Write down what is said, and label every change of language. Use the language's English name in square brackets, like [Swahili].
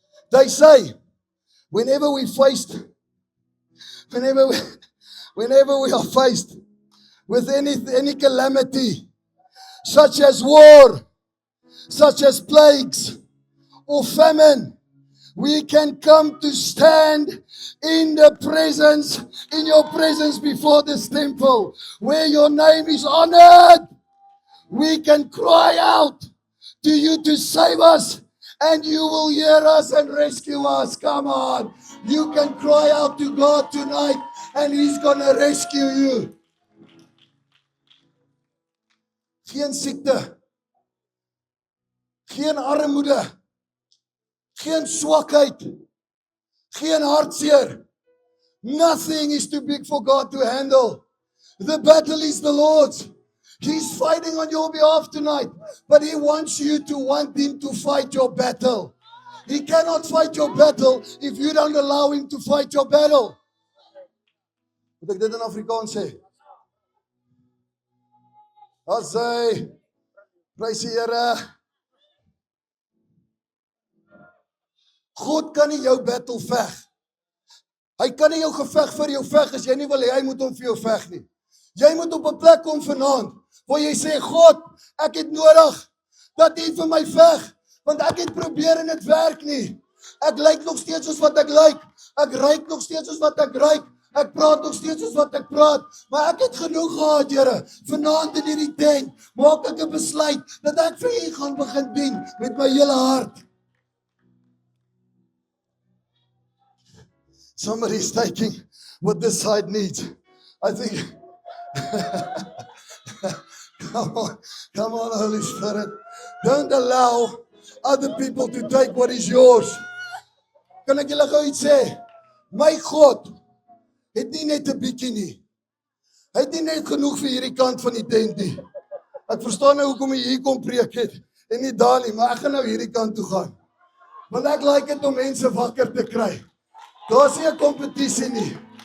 [English] They say, whenever we are faced with any calamity, such as war, such as plagues or famine, we can come to stand in your presence before this temple, where your name is honored. We can cry out to you to save us, and you will hear us and rescue us. Come on. You can cry out to God tonight, and He's going to rescue you. [Afrikaans] Geen siekte, geen armoede, geen swakheid, geen hartseer. [English] Nothing is too big for God to handle. The battle is the Lord's. He's fighting on your behalf tonight, but He wants you to want Him to fight your battle. He cannot fight your battle if you don't allow Him to fight your battle. [Afrikaans] Moet ek dit in Afrikaans sê? As hy, prys die Here. God kan nie jou battle veg. Hy kan nie jou geveg vir jou veg as jy nie wil hê hy moet hom vir jou veg nie. Jy moet op 'n plek kom vanaand waar jy sê, God, ek het nodig dat U vir my veg, want ek het probeer en dit werk nie. Ek lyk nog steeds soos wat ek lyk. Ek ruik nog steeds soos wat ek ruik. Ek praat nog steeds soos wat ek praat, maar ek het genoeg gehad, Here. Vanaand in hierdie tent maak ek 'n besluit dat ek vir U gaan begin dien met my hele hart. [English] Somebody's taking what this side needs. I think, come on, Holy Spirit. Don't allow other people to take what is yours. [Afrikaans] Kan ek julle gou iets sê? My God het nie net 'n bietjie nie. Hy het nie net genoeg vir hierdie kant van die tent nie. Ek verstaan nou hoekom hy hier kom preek het en nie daar nie, maar ek gaan nou hierdie kant toe gaan. Want ek like dit om mense wakker te kry. Daar's nie 'n kompetisie nie.